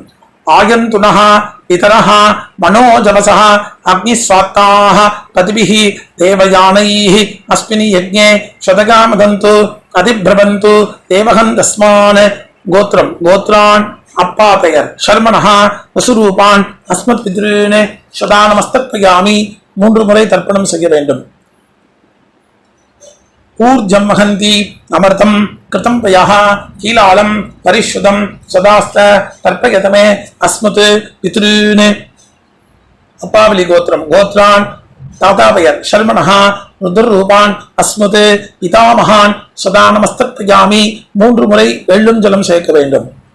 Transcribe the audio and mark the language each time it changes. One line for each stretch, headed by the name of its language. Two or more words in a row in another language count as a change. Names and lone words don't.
Sanskrit: आयन्तुनः पितरः मनोजवसः अग्निस्वात्ताः पथिभिः देवयानैः अस्मिनि यज्ञे सतकामतन्तु अतिप्रबन्तु देवहन् तस्मान्.
Tamil: கோத்ரம். கோத்ரான் அப்பா பெயர்
Sanskrit: शर्मणः वसुरूपान् अस्मत् पित्रून् सदानमस्तर्पयामि
Tamil: 3 முறை தர்ப்பணம் செய்ய வேண்டும்.
Sanskrit: ऊर्जम् वहन्ति अमिर्तम् कृतम् पयः कीलालम् परिषुतम् सदास्त तर्पयतमे अस्मत् पित्रून्.
Tamil: அப்பாவலி கோத்திரம். கோத்ரான் தாத்தா பெயர்
Sanskrit: शर्मणः रुद्ररूपान् अस्मत् पितामहान् सदानमस्तर्पयामि
Tamil: 3 முறை எள்ளும் ஜலம் சேர்க்க வேண்டும்.